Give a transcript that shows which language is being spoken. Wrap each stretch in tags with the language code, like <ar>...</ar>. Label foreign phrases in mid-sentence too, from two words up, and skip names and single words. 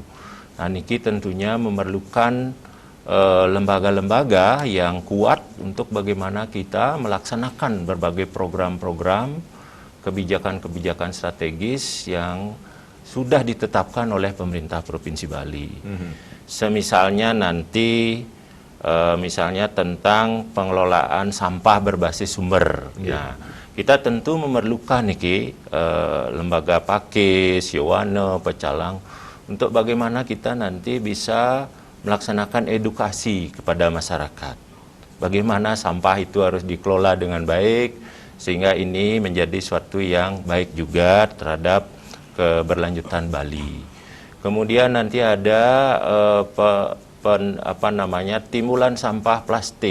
<id>Nah, niki tentunya memerlukan lembaga-lembaga yang kuat untuk bagaimana kita melaksanakan berbagai program-program, kebijakan-kebijakan strategis yang sudah ditetapkan oleh pemerintah Provinsi Bali. Semisalnya nanti, misalnya tentang pengelolaan sampah berbasis sumber. Nah, kita tentu memerlukan niki lembaga Pakis, Yowana, pecalang untuk bagaimana kita nanti bisa melaksanakan edukasi kepada masyarakat. Bagaimana sampah itu harus dikelola dengan baik, sehingga ini menjadi suatu yang baik juga terhadap keberlanjutan Bali. Kemudian nanti ada timbulan sampah plastik.</id>